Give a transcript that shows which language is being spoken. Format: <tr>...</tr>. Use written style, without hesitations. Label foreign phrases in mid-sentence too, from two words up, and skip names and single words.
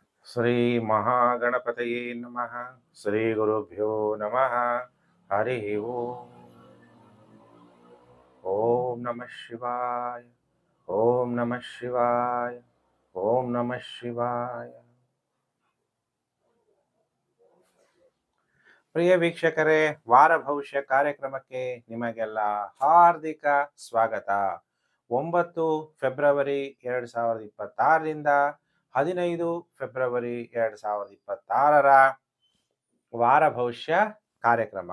<sa>ಶ್ರೀ ಮಹಾಗಣಪತಯೇ ನಮಃ. ಶ್ರೀ ಗುರುಭ್ಯೋ ನಮಃ. ಹರಿ ಓಂ. ಓಂ ನಮಃ ಶಿವಾಯ. ಓಂ ನಮಃ ಶಿವಾಯ. ಓಂ ನಮಃ ಶಿವಾಯ.</sa> <kn>ಪ್ರಿಯ ವೀಕ್ಷಕರೇ, ವಾರ ಭವಿಷ್ಯ ಕಾರ್ಯಕ್ರಮಕ್ಕೆ ನಿಮಗೆಲ್ಲ ಹಾರ್ದಿಕ ಸ್ವಾಗತ. 9 ಫೆಬ್ರವರಿ 2026ರಿಂದ 15 ಫೆಬ್ರವರಿ 2026 ವಾರ ಭವಿಷ್ಯ ಕಾರ್ಯಕ್ರಮ.</kn>